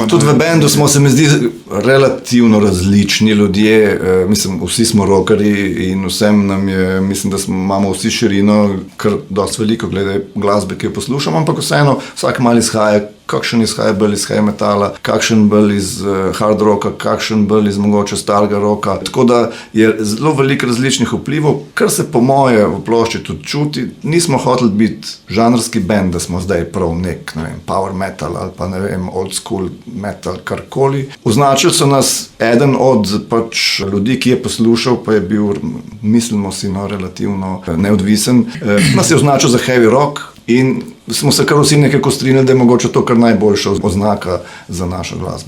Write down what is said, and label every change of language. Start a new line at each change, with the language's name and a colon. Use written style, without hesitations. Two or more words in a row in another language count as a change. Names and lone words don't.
Slovenian: Tudi v bendu smo se mi zdi relativno različni ljudje, mislim, vsi smo rockerji in vsem nam je, mislim, da imamo vsi širino, kar dosti veliko glede glasbe, ki jo poslušamo, ampak vseeno vsak mal izhaja, kakšen izhaja bolj iz
English: heavy metala,
Slovenian: kakšen bolj iz
English: hard rocka,
Slovenian: kakšen bolj iz mogoče starega rocka. Tako da je zelo veliko različnih vplivov, kar se po moje v plošči tudi čuti. Nismo hoteli biti žanrski band, da smo zdaj prav nek, ne vem,
English: power metal
Slovenian: ali pa ne vem,
English: old school metal,
Slovenian: karkoli. Označili so nas eden od pač ljudi, ki je poslušal, pa je bil, mislimo si, no, relativno neodvisen. Nas je označil za heavy rock in smo se kar vsi nekako strinjali, da je mogoče to kar najboljša oznaka za našo glasbo.